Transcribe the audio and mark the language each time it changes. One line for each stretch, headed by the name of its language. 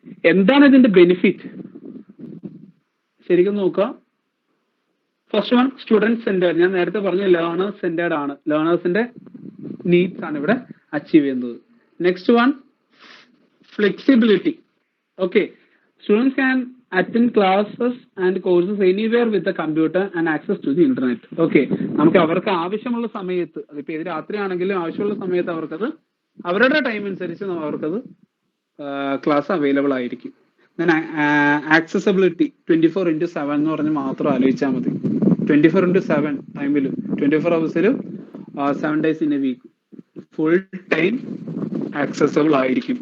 Malayalam: എന്താണ് ഇതിന്റെ ബെനിഫിറ്റ് ശരിക്കും നോക്കുക.
English: First one, student centred.
Malayalam: ഞാൻ നേരത്തെ പറഞ്ഞ ലേണേഴ്സ് സെന്റേർഡ് ആണ്, ലേണേഴ്സിന്റെ നീഡ്സ് ആണ് ഇവിടെ അച്ചീവ് ചെയ്യുന്നത്.
English: Next one, flexibility. Okay, students can attend classes and courses anywhere with the computer and access to the internet.
Malayalam: Okay, നമുക്ക് അവർക്ക് ആവശ്യമുള്ള സമയത്ത്, അതിപ്പോ ഏത് രാത്രിയാണെങ്കിലും ആവശ്യമുള്ള സമയത്ത് അവർക്കത് അവരുടെ ടൈം അനുസരിച്ച് അവർക്കത് ക്ലാസ് അവൈലബിൾ ആയിരിക്കും. then accessibility 24/7 എന്ന് പറഞ്ഞ് മാത്രം ആലോചിച്ചാൽ മതി. 24/7 ടൈമിൽ 24 ഹവേഴ്സിലും
English: 7 days in a week
Malayalam: full time accessible ആയിരിക്കും.